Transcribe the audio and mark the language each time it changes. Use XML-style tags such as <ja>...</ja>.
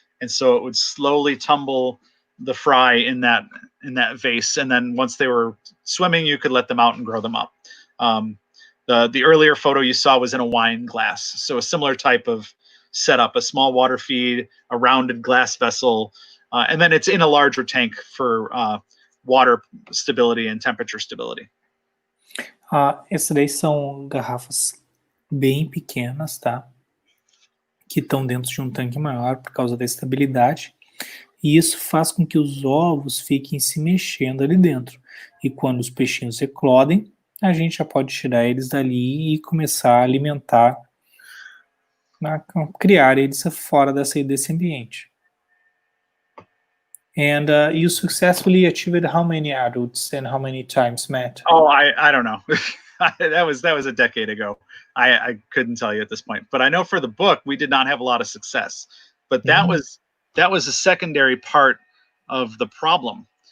<en>And so it would slowly tumble the fry in that vase. And then once they were swimming, you could let them out and grow them up. The earlier photo you saw was in a wine glass, so a similar type of setup: a small water feed, a rounded glass vessel, and then it's in a larger tank for water stability and temperature stability.</en> <pt>Essas daí são garrafas bem pequenas, tá? Que estão dentro de um tanque maior por causa da estabilidade. E isso faz com que os ovos fiquem se mexendo ali dentro. E quando os peixinhos eclodem, a gente já pode tirar eles dali e começar a alimentar, criar eles fora desse ambiente.</pt> <en>And you successfully achieved how many adults and how many times, Matt? Oh, I don't know. that was a decade ago. I couldn't tell you at this point. But I know for the book, we did not have a lot of success. But that was a secondary part of the problem.</en>